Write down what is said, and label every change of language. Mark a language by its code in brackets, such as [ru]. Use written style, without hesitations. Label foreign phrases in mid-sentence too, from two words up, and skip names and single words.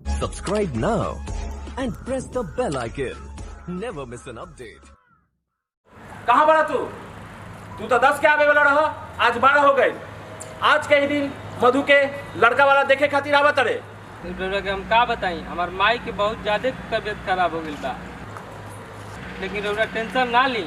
[en] Subscribe now and press the bell icon. Never miss an update. [bho] कहाँ बड़ा तू तो 10 के आवे वाला रहा, आज 12 हो गए। आज के ही दिन मधु के लड़का वाला देखे खातिर आवत रे। हम का बताई, हमार माई के बहुत ज्यादा तबीयत खराब हो गई बा, लेकिन रउरा टेंशन ना ली।